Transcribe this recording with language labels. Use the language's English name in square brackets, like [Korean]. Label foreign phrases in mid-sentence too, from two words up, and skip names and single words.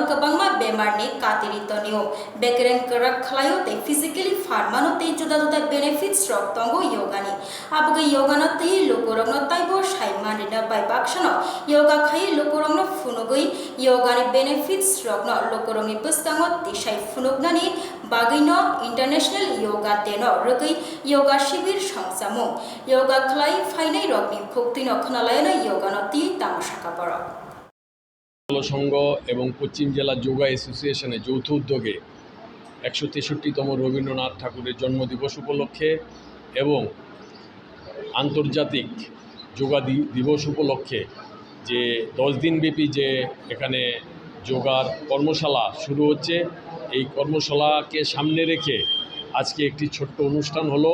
[Kok Borok] गोबांमा बेमारनि कातिरित नियम बेकरेन करा खलायो ते फिजिकली फार्मानो ते जुदा जुदा बेनिफिट्स रक तंगो योगानि आबगे योगानो ते लोकरंगनो ताइबो साइमानिना बाय बाक्सनो योगा खाय लोकरंगनो फुनुगै योगानि बेनिफिट्स रकनो लोकरंगनि बस्तांगो तिसाय फुनुगनानि बागैनो इंटरनेशनल योगा डेनो रगै योगा शिविर संसामु योगा खलाय फाइनाय रकनि भक्तिनो खनालायनो योगानो ती तामसाका बर [Bangla] সংঘ এবং পশ্চিম জেলা যোগা অ্যাসোসিয়েশনের যৌথ উদ্যোগে 163তম রবীন্দ্রনাথ ঠাকুরের জন্মদিবস উপলক্ষে এবং আন্তর্জাতিক যোগা দিবস উপলক্ষে যে 10 দিনব্যাপী যে এখানে যোগার কর্মশালা শুরু হচ্ছে, এই কর্মশালাকে সামনে রেখে আজকে একটি ছোট্ট অনুষ্ঠান হলো।